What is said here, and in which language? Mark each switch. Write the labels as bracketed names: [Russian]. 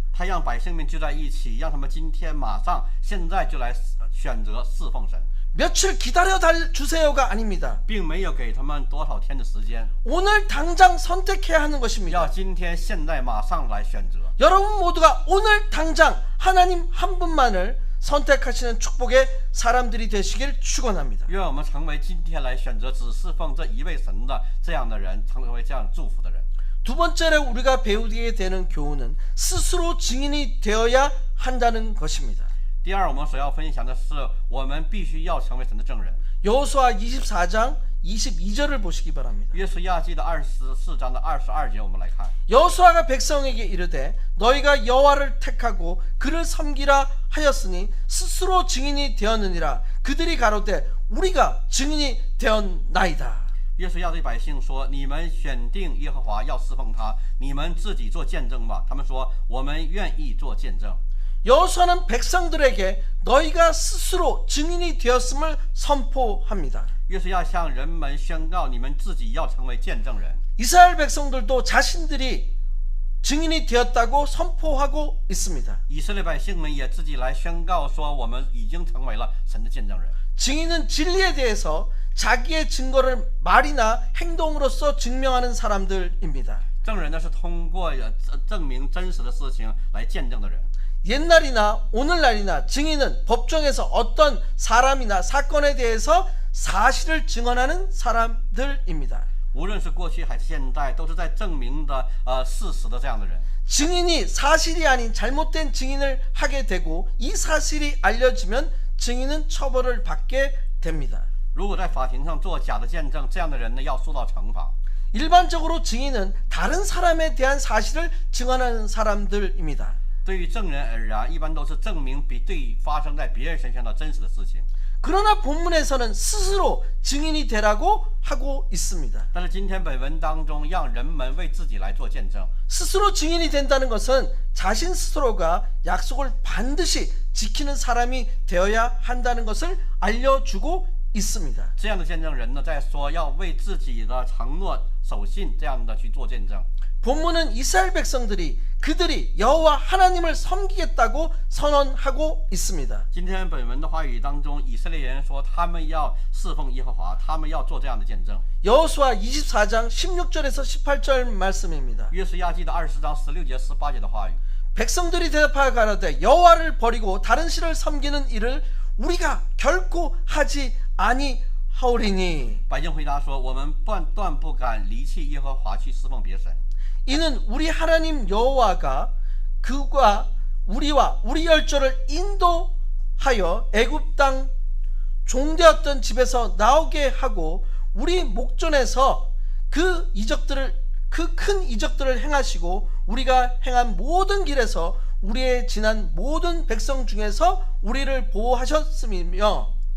[Chinese] 他让百姓们聚在一起，让他们今天马上现在就来选择侍奉神， [Korean] 며칠 기다려 주세요가 아닙니다. [Chinese] 并没有给他们多少天的时间， [Korean] 오늘 당장 선택해야 하는 [Chinese] 要 [Korean] 것입니다. [Chinese] 今天现在马上来选择。 [Korean] 여러분 모두가 오늘 당장 하나님 한 분만을 선택하시는 축복의 사람들이 되시길 축원합니다. [Chinese] 愿我们成为今天来选择只侍奉这一位神的这样的人，成为这样祝福的人。 [Korean] 두 번째로 우리가 배우게 되는 교훈은 스스로 증인이 되어야 한다는 것입니다. [Chinese] 第二，我们所要分享的是，我们必须要成为神的证人。 [Korean] 여호수아 24장 22절을 보시기 바랍니다. [Chinese] 约书亚记的24章的22节，我们来看。 [Korean] 여호수아가 백성에게 이르되 너희가 여호와를 택하고 그를 섬기라 하였으니 스스로 증인이 되었느니라. 그들이 가로되 우리가 증인이 되었나이다. [Chinese] 约书亚对百姓说：“你们选定耶和华要侍奉他，你们自己做见证吧。”他们说：“我们愿意做见证。” [Korean] 여호수아는 백성들에게 너희가 스스로 증인이 되었음을 선포합니다. [Chinese] 约书亚向人们宣告：“你们自己要成为见证人。” [Korean] 이스라엘 백성들도 자신들이 증인이 되었다고 선포하고 있습니다. [Chinese] 以色列百姓们也自己来宣告说：“我们已经成为了神的见证人。” [Korean] 증인은 진리에 대해서 자기의 증거를 말이나 행동으로써 증명하는 사람들입니다. [Chinese] 证人呢是通过证明真实的事情来见证的人。 [Korean] 옛날이나 오늘날이나 증인은 법정에서 어떤 사람이나 사건에 대해서 사실을 증언하는 사람들입니다. [Chinese] 无论是过去还是现在，都是在证明的事实的这样的人。 [Korean] 증인이 사실이 아닌 잘못된 증인을 하게 되고 이 사실이 알려지면 증인은 처벌을 받게 됩니다. [Chinese] 如果在法庭上做假的见证，这样的人呢要受到惩罚。 [Korean] 일반적으로 증인은 다른 사람에 대한 사실을 증언하는 사람들입니다. [Chinese] 对于证人而言，一般都是证明发生在别人身上的真实的事情。 [Korean] 그러나 본문에서는 스스로 증인이 되라고 하고 있습니다. [Chinese] 但是今天本文当中，让人们为自己来做见证。 [Korean] 스스로 증인이 된다는 것은 자신 스스로가 약속을 반드시 지키는 사람이 되어야 한다는 것을 알려주고 있습니다. [Chinese] 这样的见证人呢，在说要为自己的承诺守信，这样的去做见证。 [Korean] 본문은 이스라엘 백성들이 그들이 여호와 하나님을 섬기겠다고 선언하고 있습니다. [Chinese] 今天本文的话语当中，以色列人说他们要侍奉耶和华，他们要做这样的见证。 [Korean] 여호수아 24장 16절에서 18절 말씀입니다. [Chinese] 约书亚记的24章16节、18节的话语。 [Korean] 백성들이 대답하여 가로되 여호와를 버리고 다른 신을 섬기는 일을 우리가 결코 하지 아니하오리니 [Chinese] 百姓回答说：“我们断不敢离弃耶和华去侍奉别神。 [Korean] 이는 우리 하나님 여호와가 그가 우리와 우리 열조를 인도하여 애굽 땅 종되었던 집에서 나오게 하고 우리 목전에서 그 큰 이적들을 행하시고 우리가 행한 모든 길에서 우리의 지난 모든 백성 중에서 우리를 보호하셨음이며